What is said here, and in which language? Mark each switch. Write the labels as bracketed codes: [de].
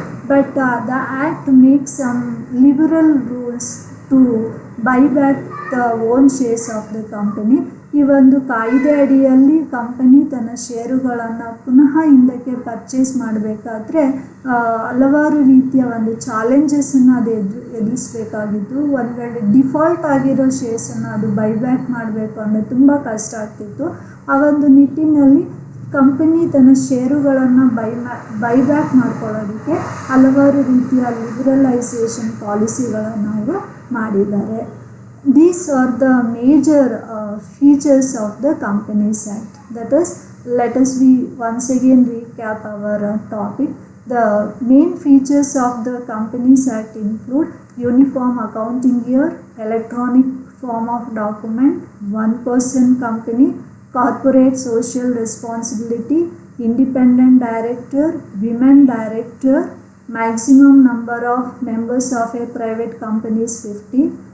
[en] But the act makes some liberal rules to buy back the own shares of the company. [kn] ಈ ಒಂದು ಕಾಯ್ದೆ ಅಡಿಯಲ್ಲಿ company ತನ್ನ ಷೇರುಗಳನ್ನು ಪುನಃ ಹಿಂದಕ್ಕೆ ಪರ್ಚೇಸ್ ಮಾಡಬೇಕಾದ್ರೆ ಹಲವಾರು ರೀತಿಯ ಒಂದು ಚಾಲೆಂಜಸನ್ನು ಅದು ಎದುರಿಸಬೇಕಾಗಿತ್ತು. ಒಂದು ವೇಳೆ ಡಿಫಾಲ್ಟ್ ಆಗಿರೋ ಶೇರ್ಸನ್ನು ಅದು ಬೈಬ್ಯಾಕ್ ಮಾಡಬೇಕು ಅಂದರೆ ತುಂಬ ಕಷ್ಟ ಆಗ್ತಿತ್ತು. ಆ ಒಂದು ನಿಟ್ಟಿನಲ್ಲಿ ಕಂಪನಿ ತನ್ನ ಷೇರುಗಳನ್ನು ಬೈಬ್ಯಾಕ್ ಮಾಡ್ಕೊಳ್ಳೋದಕ್ಕೆ ಹಲವಾರು ರೀತಿಯ ಲಿಬರಲೈಸೇಷನ್ ಪಾಲಿಸಿಗಳನ್ನು ಅವರು ಮಾಡಿದ್ದಾರೆ. [en] These are the major features of the Companies Act. That is, let us once again recap our topic. The main features of the Companies Act include uniform accounting year, electronic form of document, one-person company, corporate social responsibility, independent director, women director, maximum number of members of a private company is 50.